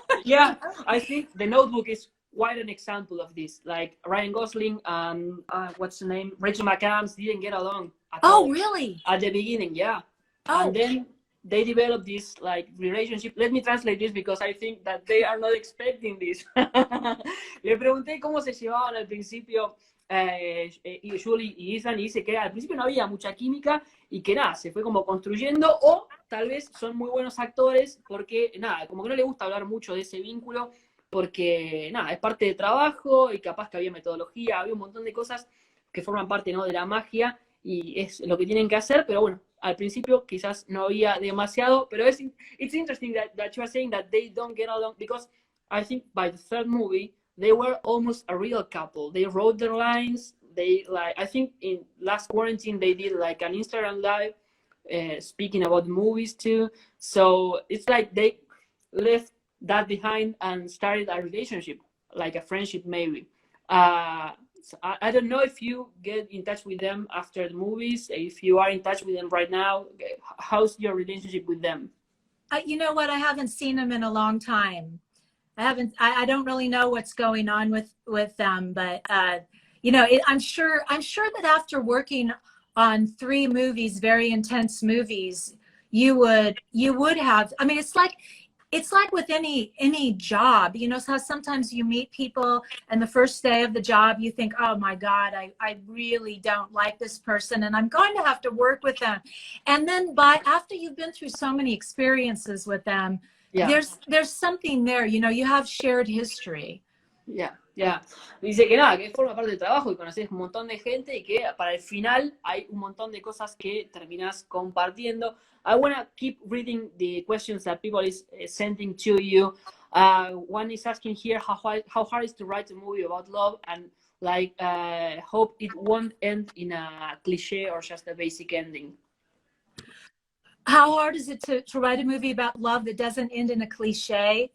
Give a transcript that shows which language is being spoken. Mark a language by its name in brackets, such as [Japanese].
[English] Yeah, I think The Notebook is quite an example of this. Like Ryan Gosling and what's the name? Rachel McAdams didn't get along at all. Oh, really? At the beginning, yeah. Oh. And then they developed this like relationship. Let me translate this because I think that they are not expecting this. [Spanish] Le pregunté cómo se llevaban al principio Julie y Ethan, y dice que al principio no había mucha química y que nada, se fue como construyendo, o tal vez son muy buenos actores porque nada, como que no le gusta hablar mucho de ese vínculo porque nada, es parte de trabajo y capaz que había metodología, había un montón de cosas que forman parte, ¿no?, de la magia y es lo que tienen que hacer, pero bueno, al principio quizás no había demasiado, pero [English] it's interesting that you are saying that they don't get along, because I think by the third movie they were almost a real couple. They wrote their lines. They I think in last quarantine they did like an Instagram live speaking about movies too. So it's like they left that behind and started a relationship, like a friendship maybe. So I don't know if you get in touch with them after the movies. If you are in touch with them right now, how's your relationship with them? you know what? I haven't seen him in a long time. I don't really know what's going on with them, but you know, I'm sure that after working on 3 movies, very intense movies, you would have. I mean, it's like with any job, you know, so sometimes you meet people and the first day of the job you think, oh my God, I really don't like this person and I'm going to have to work with them. And then after you've been through so many experiences with them, Yeah. there's something there, you know, you have shared history. Ya. [Spanish] Dice que nada, que forma parte del trabajo y conoces un montón de gente y que para el final hay un montón de cosas que terminas compartiendo. [English] I want to keep reading the questions that people is sending to you. One is asking here how hard is to write a movie about love and like hope it won't end in a cliche or just a basic ending. How hard is it to write a movie about love that doesn't end in a cliche?